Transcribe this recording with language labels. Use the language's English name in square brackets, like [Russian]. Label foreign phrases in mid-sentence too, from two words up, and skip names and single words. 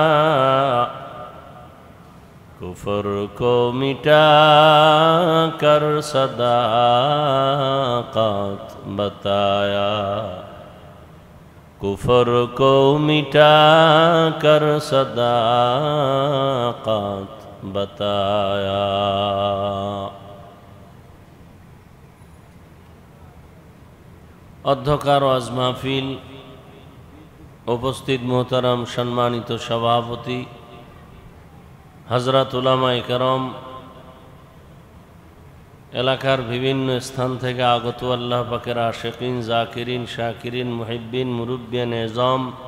[Urdu] کفر کو مٹا کر صداقت بتایا. کفر کو مٹا کر صداقت بتایا. [Bangla] অধ্যকার ও আজ মাহফিল, উপস্থিত মোহতারাম সম্মানিত সভাপতি, হযরত উলামায়ে কেরাম, এলাকার বিভিন্ন স্থান থেকে আগত আল্লাহ পাকের আশিকিন, জাকিরিন, শাকিরিন, মুহিব্বিন, মুরব্বিয়ান এজাম,